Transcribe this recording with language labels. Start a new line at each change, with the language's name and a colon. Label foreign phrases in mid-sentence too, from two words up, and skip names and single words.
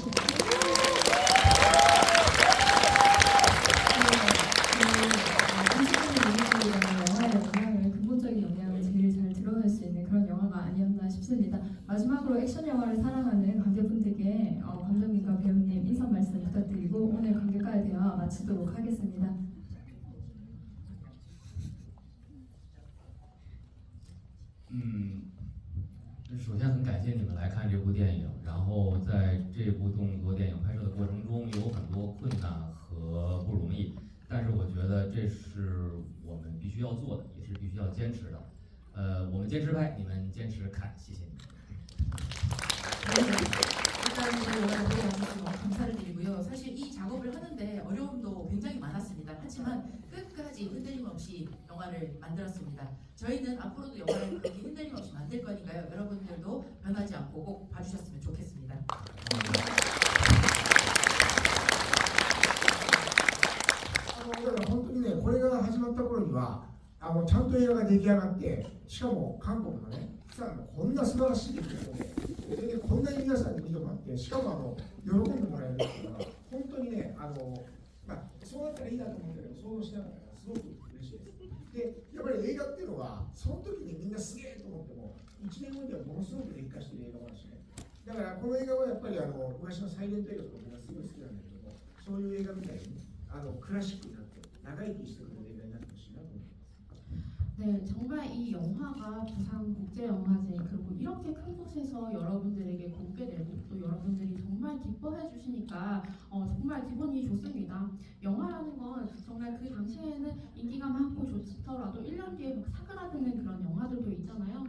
Korean: 영화의 근본적인 영향을 제일 잘 드러낼 수 있는 그런 영화가 아니었나 싶습니다. 마지막으로 액션 영화를 사랑하는 관객분들께 감독님과 배우님 인사 말씀 부탁드리고 오늘 관객과의 대화 마치도록 하겠습니다.
Chinese: 首先很感谢你们来看这部电影，然后在这部动作电影拍摄的过程中有很多困难和不容易，但是我觉得这是我们必须要做的，也是必须要坚持的。我们坚持拍，你们坚持看，谢谢你们。
Korean: 일단 저희 영화를 보러 와주셔서 너무 감사를 드리고요. 사실 이 작업을 하는데 어려움도 굉장히 많았습니다. 하지만 끝까지 흔들림 없이 영화를 만들었습니다. 저희는 앞으로도 영화를 그렇게 흔들림 없이 만들 거니까요. 여러분들도 변하지 않고 꼭 봐주셨으면 좋겠습니다.
Japanese: だから本当にね、これが始まった頃にはちゃんと映画が出来上がって、しかも韓国のね、こんな素晴らしい劇場で、それでこんなに皆さんに見てもらって、しかも喜んでもらえるっていうのは、本当にね、そうなったらいいなと思うんだけど、想像しなかったからすごく嬉しいです。で、やっぱり映画っていうのは、その時にみんなすげえと思っても、1年後にはものすごく劣化してる映画もあるしね。だからこの映画はやっぱり昔のサイレント映画とかみんなすごい好きなんだけども、そういう映画みたいにクラシックになって長生きしてくれる映画になってほしいなと思います。
Korean: 네, 정말 이 영화가 부산국제영화제 그리고 이렇게 큰 곳에서 여러분들에게 공개되고 또 여러분들이 정말 기뻐해 주시니까 정말 기분이 좋습니다. 영화라는 건 정말 그 당시에는 인기가 많고 좋던 좋더라도 1년 뒤에 막 사그라드는 그런 영화들도 있잖아요.